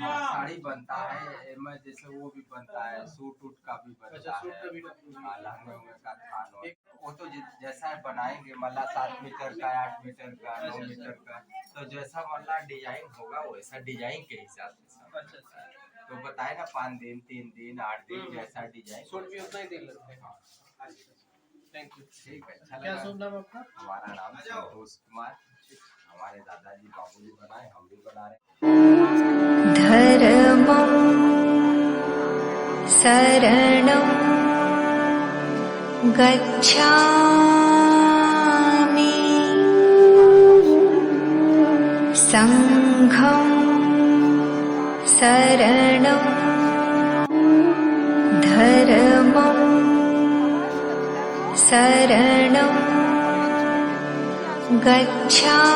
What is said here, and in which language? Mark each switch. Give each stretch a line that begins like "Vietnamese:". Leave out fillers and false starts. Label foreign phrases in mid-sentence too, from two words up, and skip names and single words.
Hindi: हाँ, साड़ी बनता है, मैं जैसे वो भी बनता है, सूट उट का भी बनता है, लहंगे का थान, वो तो जैसा बनाएंगे मल्ला 7 मीटर का, 8 मीटर का, 9 मीटर का, तो जैसा मल्ला डिजाइन होगा वैसा डिजाइन के हिसाब से। अच्छा, तो बताए ना 5 दिन, 3 दिन, 8 दिन, जैसा डिजाइन सूट भी उतना ही दिन लगता है।
English: thank you.
Hindi: ठीक है, अच्छा लगा। क्या शुभ नाम आपका? हमारा नाम संतोष कुमार। हमारे दादाजी बाबूजी बनाए, हम भी बना रहे।
Sanskrit: धर्मं शरणं गच्छामि संघं शरणं धर्मं शरणं गच्छामि